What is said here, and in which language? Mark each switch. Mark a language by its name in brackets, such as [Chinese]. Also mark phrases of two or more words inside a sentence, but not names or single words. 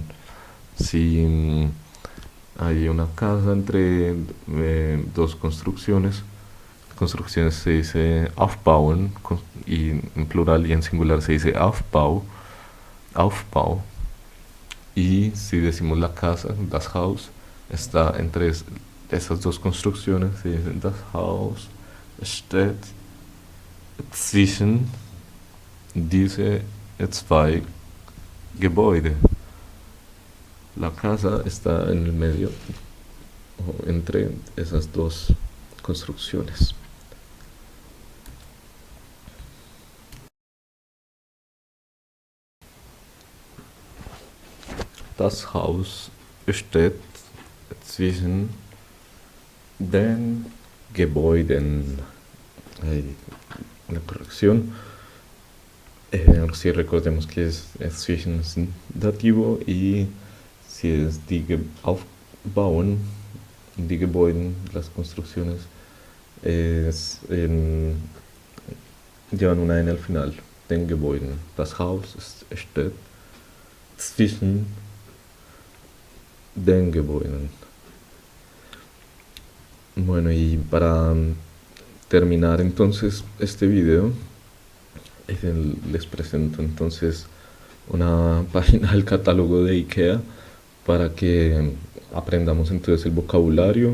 [Spanish] Si hay una casa entre dos construcciones, construcciones se dice aufbauen, y en plural y en singular se dice [German] Aufbau, Aufbau. [Spanish] Y si decimos la casa, [German] das Haus, [Spanish] está entre esas dos construcciones, se dice [German] das Haus steht zwischen diese zwei Gebäude. [Spanish] La casa está en el medio o entre esas dos construcciones. [German] Das Haus steht zwischen den Gebäuden. [Spanish] Hay una corrección. Si recordemos que es zwischen es dativo, y si es [German] die aufbauen, die Gebäude, [Spanish] las construcciones, llevan una N al final. [German] Den Gebäuden. Das Haus steht zwischen den Gebäuden. [Spanish] Bueno, y para terminar entonces este video, les presento entonces una página del catálogo de IKEA para que aprendamos entonces el vocabulario.